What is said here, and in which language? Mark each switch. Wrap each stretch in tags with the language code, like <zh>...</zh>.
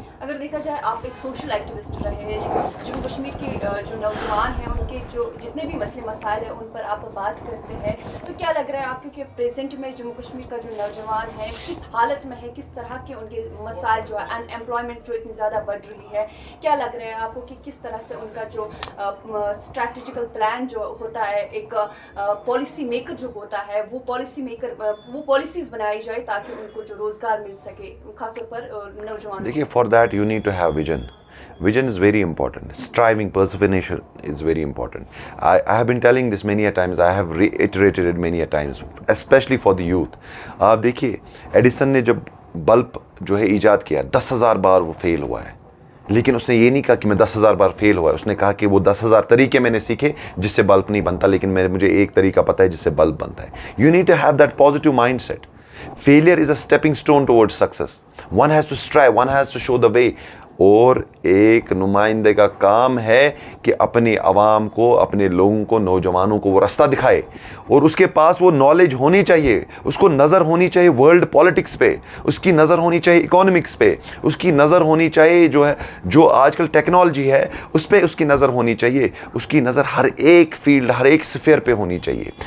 <hi>अगर देखा जाए आप एक सोशल एक्टिविस्ट रहे, जम्मू कश्मीर के जो नौजवान हैं उनके जो जितने भी मसले मसाइल हैं उन पर आप बात करते हैं, तो क्या लग रहा है आपको कि प्रेजेंट में जम्मू कश्मीर का जो नौजवान है किस हालत में है, किस तरह के उनके मसाइल जो है, अनएम्प्लॉयमेंट जो इतनी ज़्यादा बढ़ रही है, क्या लग रहा है आपको कि किस तरह से उनका जो स्ट्रैटेजिकल प्लान जो होता है, एक पॉलिसी मेकर जो होता है, वो वो पॉलिसीज़ बनाई जाए ताकि उनको जो रोज़गार मिल सके, खासतौर पर नौजवान? देखिए,</hi> <en>For that you need to have vision. Vision is very important. Striving, perseverance is very important. I have been telling this many a times. I have reiterated it many a times, especially for the youth.</en> <hi>आप देखिए, Edison ने जब bulb जो है ईजाद किया, 10,000 बार वो fail हुआ है, लेकिन उसने ये नहीं कहा कि मैं 10,000 बार फेल हुआ है। उसने कहा कि वो 10,000 तरीके मैंने सीखे जिससे बल्ब नहीं बनता, लेकिन मुझे एक तरीका पता है जिससे बल्ब बनता है।</hi> <en>You need to have that positive mindset. Failure is a stepping stone towards success. One has to strive, one has to show the way.</en> <hi>और एक नुमाइंदे का काम है कि अपनी आवाम को, अपने लोगों को, नौजवानों को वो रास्ता दिखाए। और उसके पास वो नॉलेज होनी चाहिए, उसको नज़र होनी चाहिए वर्ल्ड पॉलिटिक्स पे, उसकी नज़र होनी चाहिए इकोनॉमिक्स पे, उसकी नज़र होनी चाहिए जो आजकल टेक्नोलॉजी है उस पर उसकी नज़र होनी चाहिए, उसकी नज़र हर एक फील्ड, हर एक स्फीयर पे होनी चाहिए।</hi>